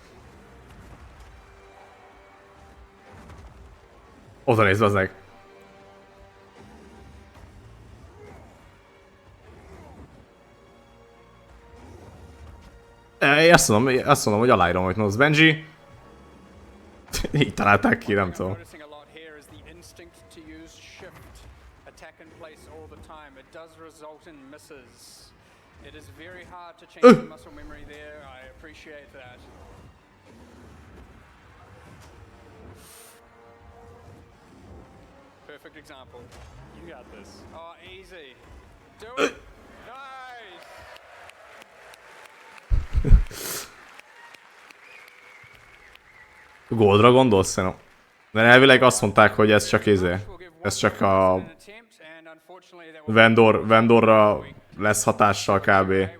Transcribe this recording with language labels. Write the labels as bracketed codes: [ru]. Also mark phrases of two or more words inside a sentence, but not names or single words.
[hu] Oda nézd, az meg. Én azt mondom, hogy aláírom, hogy mondasz, Benji. Így találták ki, nem tudom. [en] It is very hard to change the muscle memory there. I appreciate that. Perfect example. You got this. Oh, easy. Do it. Nice. [hu] Goldra gondolsz, nem? Mert elvileg azt mondták, hogy ez csak ez csak a vendorra lesz hatással kb.